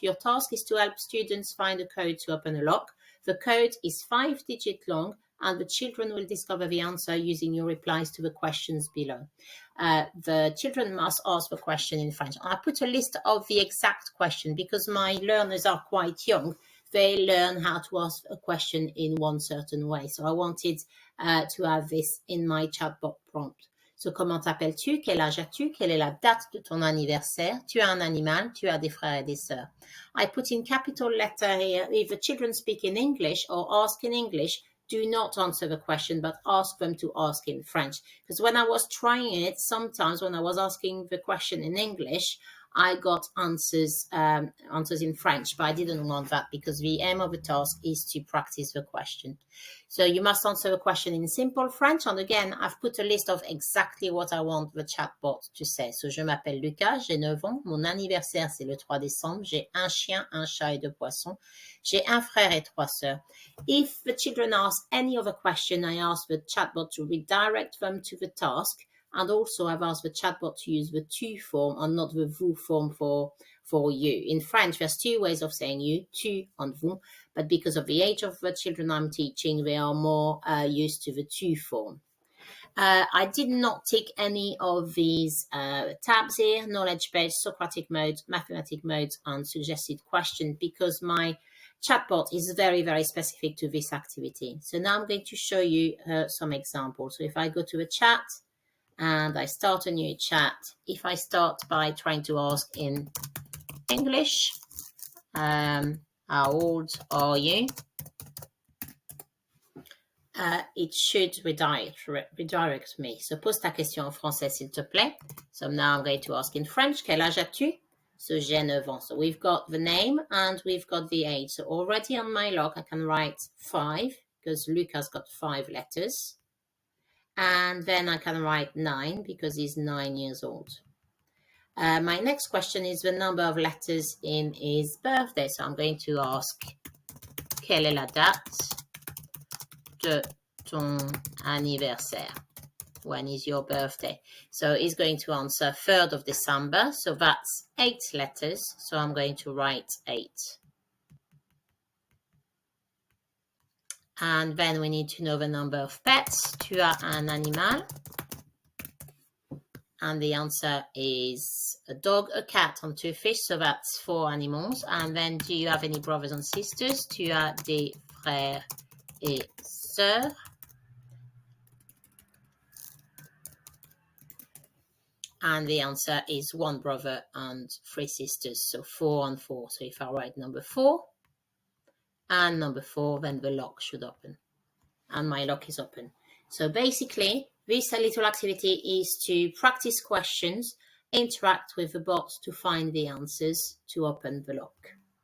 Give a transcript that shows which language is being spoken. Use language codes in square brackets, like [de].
[en] Your task is to help students find a code to open a lock. The code is 5 digits long, and the children will discover the answer using your replies to the questions below. The children must ask the question in French. I put a list of the exact question because my learners are quite young. They learn how to ask a question in one certain way. So I wanted to have this in my chatbot prompt. [fr] So, comment t'appelles-tu? Quel âge as-tu? Quelle est la date de ton anniversaire? Tu as un animal? Tu as des frères et des sœurs? [en] I put in capital letter here. If the children speak in English or ask in English, do not answer the question, but ask them to ask in French. Because when I was trying it, sometimes when I was asking the question in English, I got answers in French, but I didn't want that because the aim of the task is to practice the question. So you must answer the question in simple French. And again, I've put a list of exactly what I want the chatbot to say. [fr] So je m'appelle Lucas, j'ai 9 ans. Mon anniversaire, c'est le 3 décembre. J'ai un chien, un chat et 2 poissons. J'ai un frère et 3 sœurs. [en] If the children ask any other question, I ask the chatbot to redirect them to the task. And also I've asked the chatbot to use the tu form and not the vous form for you. In French, there's 2 ways of saying you, tu and vous, but because of the age of the children I'm teaching, they are more used to the tu form. I did not tick any of these tabs here, knowledge base, Socratic mode, mathematic modes, and suggested question, because my chatbot is very, very specific to this activity. So now I'm going to show you some examples. So if I go to the chat, and I start a new chat. If I start by trying to ask in English, how old are you? It should redirect me. [fr] So pose ta question en français, s'il te plaît. [en] So now I'm going to ask in French, [fr] quel âge as-tu? [en] So [fr] j'ai 9 ans. [en] So we've got the name and we've got the age. So already on my log, I can write 5 because Luca's got 5 letters. And then I can write 9 because he's 9 years old. My next question is the number of letters in his birthday. So I'm going to ask, [fr] quelle est la date de ton anniversaire? [en] When is your birthday? So he's going to answer 3rd of December. So that's 8 letters. So I'm going to write 8. And then we need to know the number of pets. [fr] Tu as un animal? [en] And the answer is a dog, a cat, and 2 fish. So that's 4 animals. And then do you have any brothers and sisters? Tu as des frères et sœurs? And the answer is 1 brother and 3 sisters. So 4 and 4. So if I write number 4, and number 4, then the lock should open. And my lock is open. So basically, this little activity is to practice questions, interact with the bot to find the answers to open the lock.